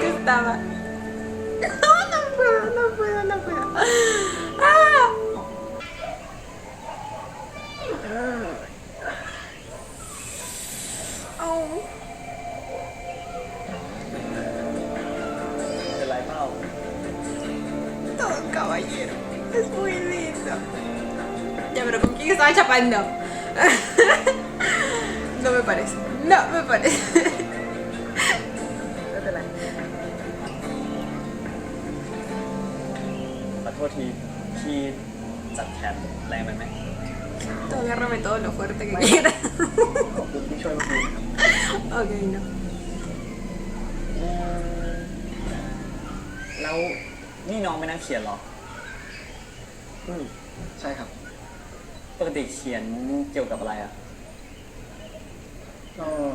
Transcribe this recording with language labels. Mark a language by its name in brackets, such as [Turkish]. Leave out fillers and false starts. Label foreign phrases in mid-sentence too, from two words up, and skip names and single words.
[Spanish] estaba. No puedo. ¡Ah! Oh. [Thai] เป็นไรเปล่า [Spanish] Todo un caballero. Es muy lindo. Ya, pero ¿con quién estaba chapando? No me parece. No me parece. [Thai] ไม่เป็นไร ขอโทษทีพี่จัดแขนแรงไปไหม [Spanish] Tú agárrame todo lo fuerte que quieras. [Thai] ขอบคุณที่ช่วยเมื่อกี้นะครับ [Spanish] Ok, no. [Thai] แล้วนี่น้องเป็นนักเขียนเหรอ ใช่ครับ ปกติเขียนเกี่ยวกับอะไรอ่ะ ก็